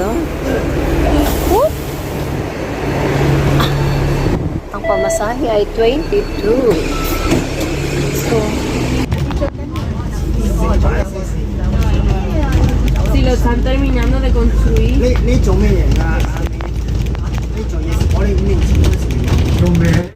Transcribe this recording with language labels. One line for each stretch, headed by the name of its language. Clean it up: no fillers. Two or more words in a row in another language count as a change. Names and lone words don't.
Filipino: Whoop! Ang pamasahe ay 22. So,
Spanish: si lo están terminando de construir.
Cantonese: 呢做咩嘢啊？呢做嘢我哋5年前嗰時做咩？